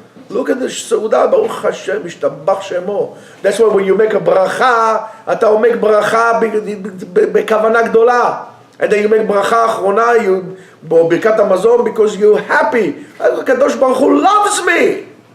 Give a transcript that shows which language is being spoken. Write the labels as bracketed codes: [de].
[en] Look at the [he] סעודה, ברוך השם, משתבח שמו. [en] That's why when you make a bracha, [he] אתה אומר ברכה בכוונה גדולה. [en] And then you make bracha אחרונה, ברכת המזון, because you're happy. [he] הקדוש ברוך הוא [en] loves me.